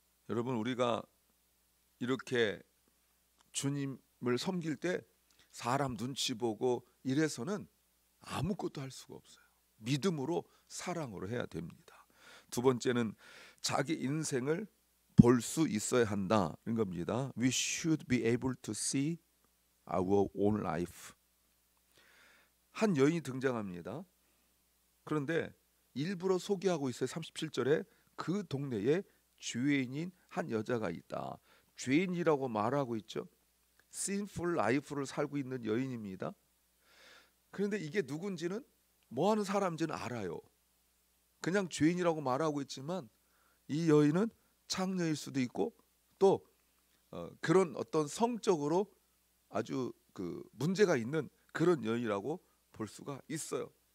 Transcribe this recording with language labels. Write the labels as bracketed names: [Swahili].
[Korean] 여러분 우리가 이렇게 주님을 섬길 때 사람 눈치 보고 이래서는 아무것도 할 수가 없어요. 믿음으로 사랑으로 해야 됩니다. 두 번째는 자기 인생을 볼 수 있어야 한다는 겁니다. [English] We should be able to see our own life. [Korean] 한 여인이 등장합니다. 그런데 일부러 소개하고 있어요. 37절에 그 동네에 죄인인 한 여자가 있다. 죄인이라고 말하고 있죠. [English] sinful life [Korean] 를 살고 있는 여인입니다. 그런데 이게 누군지는 뭐 하는 사람인지는 알아요. 그냥 죄인이라고 말하고 있지만 이 여인은 창녀일 수도 있고 또 그런 어떤 성적으로 아주 그 문제가 있는 그런 여인이라고 볼 수가 있어요.